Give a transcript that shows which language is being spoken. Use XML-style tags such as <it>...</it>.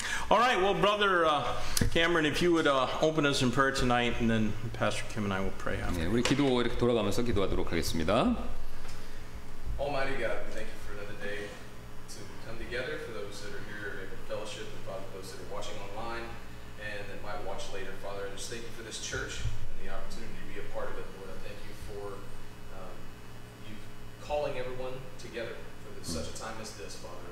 <en>All right, well, Brother Cameron, if you would open us in prayer tonight, and then Pastor Kim and I will pray after.</en> <ko>네, 우리 기도 이렇게 돌아가면서 기도하도록 하겠습니다.</ko> <en>Almighty God, we thank you for another day to come together, for those that are here in fellowship, and Father, those that are watching online and that might watch later. Father, I just thank you for this church and the opportunity to be a part of it. Lord, I thank you for you calling everyone together for such a time as this, Father.</en>